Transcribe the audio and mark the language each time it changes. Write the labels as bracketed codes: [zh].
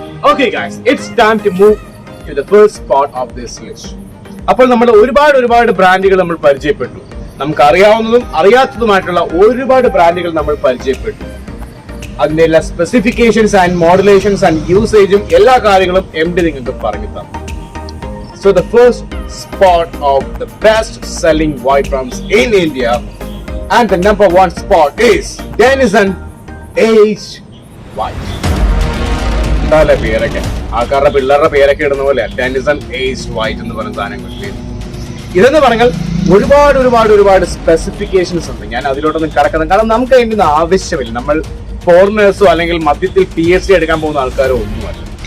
[en] Okay guys, it's time to move to the first spot of this list. [ml] അപ്പോൾ നമ്മൾ ഒരുപാട് ബ്രാൻഡുകൾ നമ്മൾ പരിചയപ്പെട്ടു. നമുക്ക് അറിയാവുന്നതും അറിയാത്തതുമായിട്ടുള്ള ഒരുപാട് ബ്രാൻഡുകൾ നമ്മൾ പരിചയപ്പെട്ടു. അതിന്റെ എല്ലാ സ്പെസിഫിക്കേഷൻസ് ആൻഡ് മോഡുലേഷൻസ് ആൻഡ് യൂസേജും എല്ലാ കാര്യങ്ങളും എംഡി നിങ്ങൾക്ക് പറഞ്ഞു തന്നു. [en] So the first spot of the best selling white rums in India, and the number one spot is Denison Aged White. [ml] എന്തായാലും പേരൊക്കെ ആൾക്കാരുടെ പിള്ളേരുടെ പേരൊക്കെ ഇടുന്ന പോലെ ഡെനിസൺ ഏജ്ഡ് വൈറ്റ് എന്ന് പറയുന്ന സാധനങ്ങൾ. ഇതെന്ന് പറഞ്ഞാൽ ഒരുപാട് സ്പെസിഫിക്കേഷൻസ് ഉണ്ട്. ഞാൻ അതിലോട്ടൊന്നും കിടക്കുന്നത് കാരണം നമുക്ക് അതിൻ്റെ ആവശ്യമില്ല. നമ്മൾ ഫോറിനേഴ്സോ അല്ലെങ്കിൽ മധ്യത്തിൽ PhD എടുക്കാൻ പോകുന്ന ആൾക്കാരോ ഒന്നുമല്ല.